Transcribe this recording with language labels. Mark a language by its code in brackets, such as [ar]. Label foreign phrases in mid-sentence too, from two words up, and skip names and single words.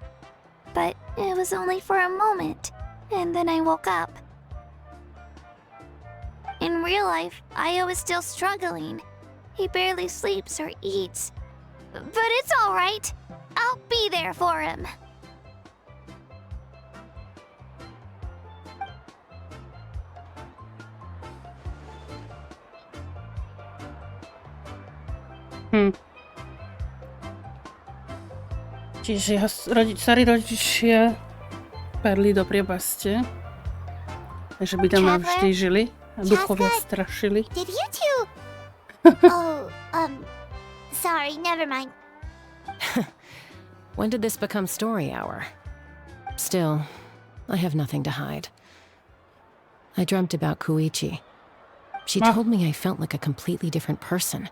[en] But it was only for a moment, and then I woke up. In real life, Ayo is still struggling. He barely sleeps or eats. But it's all right. I'll be there for him. [sk] Čiže jeho starí rodičia padli do priepaste. Takže by tam navždy žili a duchovia strašili. [en] Did you two... Oh, sorry, never mind. When did this become story hour? Still, I have nothing to hide. I dreamt about Koichi. She told me I felt like a completely different person.